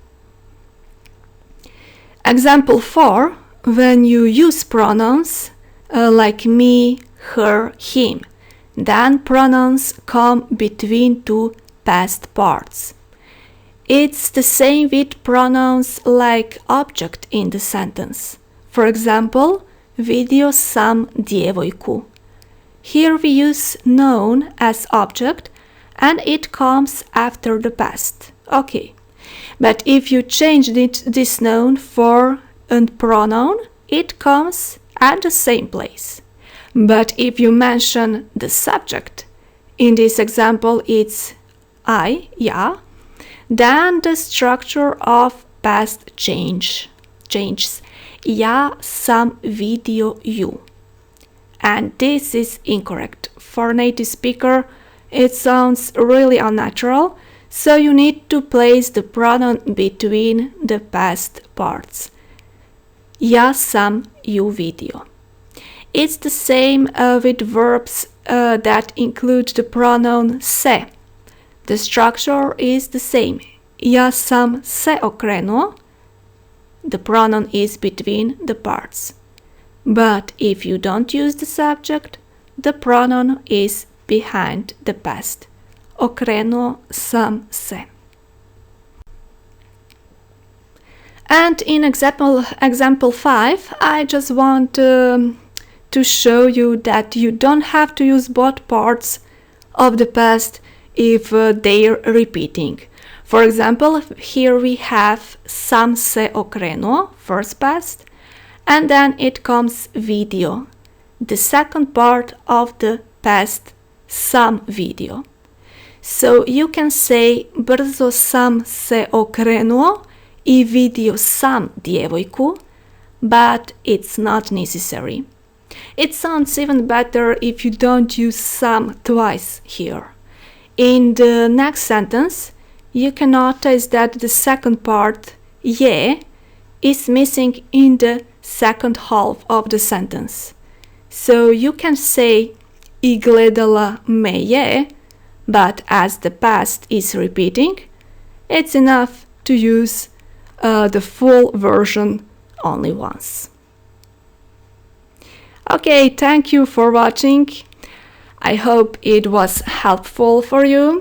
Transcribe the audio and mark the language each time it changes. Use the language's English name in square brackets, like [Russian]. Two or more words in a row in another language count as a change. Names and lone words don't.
[English] Example 4, when you use pronouns like me, her, him, then pronouns come between two past parts. It's the same with pronouns like object in the sentence. For example, [Croatian] vidio sam djevojku. [English] Here we use noun as object and it comes after the past. Okay, but if you change this noun for a pronoun, it comes at the same place. But if you mention the subject, in this example it's I, ja, then the structure of past changes. [Croatian] Ja sam vidio ju. [English] And this is incorrect. For native speaker, it sounds really unnatural, so you need to place the pronoun between the past parts. [Croatian] Ja sam ju vidio. [English] It's the same with verbs that include the pronoun se. The structure is the same. [Croatian] Ja sam se okrenuo. [English] The pronoun is between the parts. But if you don't use the subject, the pronoun is behind the past. [Croatian] Okrenuo sam se. [English] And in example 5, I just want to show you that you don't have to use both parts of the past if they're repeating. For example, here we have [Croatian] sam se okrenuo, [English] first past, and then it comes vidio, the second part of the past [Croatian] sam vidio. [English] So you can say [Croatian] brzo sam se okrenuo I vidio sam djevojku, [English] but it's not necessary. It sounds even better if you don't use sam twice here. In the next sentence, you can notice that the second part, je, is missing in the second half of the sentence. So you can say [Croatian] I gledala me je, [English] but as the past is repeating, it's enough to use the full version only once. Okay, thank you for watching. I hope it was helpful for you.